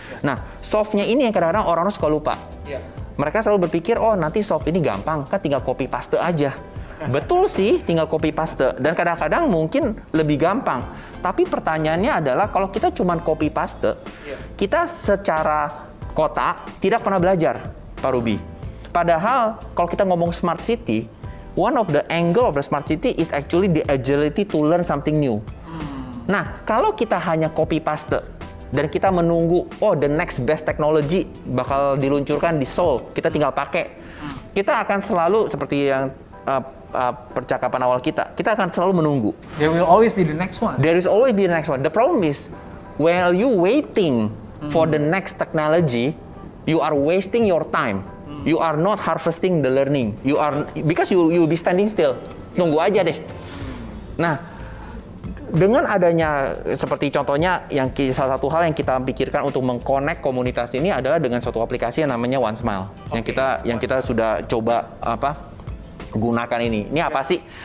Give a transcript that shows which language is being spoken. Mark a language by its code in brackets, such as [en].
[id] Nah, softnya ini yang kadang-kadang orang suka lupa. Mereka selalu berpikir, oh nanti soft ini gampang, kan tinggal copy paste aja. Betul sih, tinggal copy paste dan kadang-kadang mungkin lebih gampang. Tapi pertanyaannya adalah kalau kita cuma copy paste, kita secara kotak tidak pernah belajar, Pak Ruby. Padahal kalau kita ngomong [en] smart city, one of the angle of the smart city is actually the agility to learn something new. [id] Nah, kalau kita hanya copy paste dan kita menunggu, [en] the next best technology [id] bakal diluncurkan di Seoul, kita tinggal pakai, kita akan selalu seperti yang percakapan awal kita akan selalu menunggu. [en] There will always be the next one. There is always be the next one. The problem is, while you waiting for the next technology, you are wasting your time. You are not harvesting the learning. Because you will be standing still. [id] Tunggu aja deh. Nah, dengan adanya seperti contohnya salah satu hal yang kita pikirkan untuk mengconnect komunitas ini adalah dengan suatu aplikasi yang namanya OneSmile. Yang kita sudah coba gunakan ini. Ini apa sih?